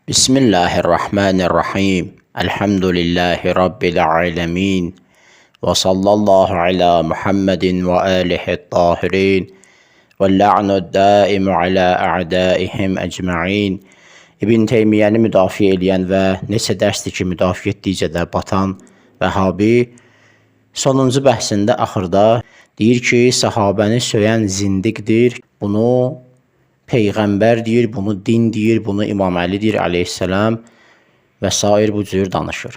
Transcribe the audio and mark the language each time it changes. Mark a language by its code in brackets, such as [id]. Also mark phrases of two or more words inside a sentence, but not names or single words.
[ar] بسم الله الرحمن الرحيم. الحمد لله رب العالمين. وصلى الله على محمد وآله الطاهرين. واللعن الدائم على أعدائهم أجمعين. [az] İbn Teymiyəni müdafiə edən və neçə dərsdir ki, müdafiə etdikcə də batan Vəhabi sonuncu bəhsində axırda deyir ki, sahabəni söyən zindiqdir. Bunu Peyğəmbər deyir, bunu din deyir, bunu İmam Əli deyir aleyhisselam və sair bu cür danışır.